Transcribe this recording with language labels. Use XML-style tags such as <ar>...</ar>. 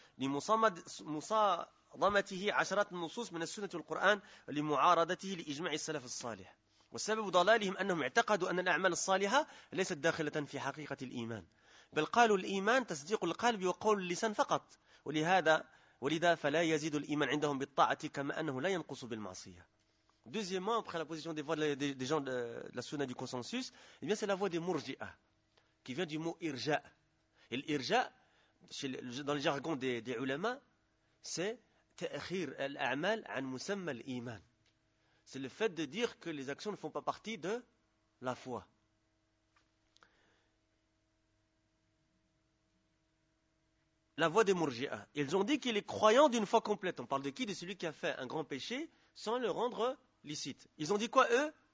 <ar>Li musamad ضمته عشرة النصوص من السنة والقرآن لمعارضته لإجماع السلف الصالح والسبب ضلالهم أنهم اعتقدوا أن الأعمال الصالحة ليست داخلة في حقيقة الإيمان بل قالوا الإيمان تصديق القلب وقول اللسان فقط ولذا فلا يزيد الإيمان عندهم بالطاعة كما أنه لا ينقص بالمعصية.</ar> <fr>Deuxièmement, après la position des gens de la Sunna du consensus, eh bien, c'est la voie des murji'a, qui vient du mot irja. Et l'irja, dans le jargon des ulama, c'est</fr> <ar>تأخير الأعمال عن مسمى الإيمان.</ar> <fr>C'est le fait de dire que les actions ne font pas partie de la foi. La voix des Murji'a. Ils ont dit qu'il est croyant d'une foi complète. On parle de qui? De celui qui a fait un grand péché sans le rendre licite. Ils ont dit quoi, eux?</fr>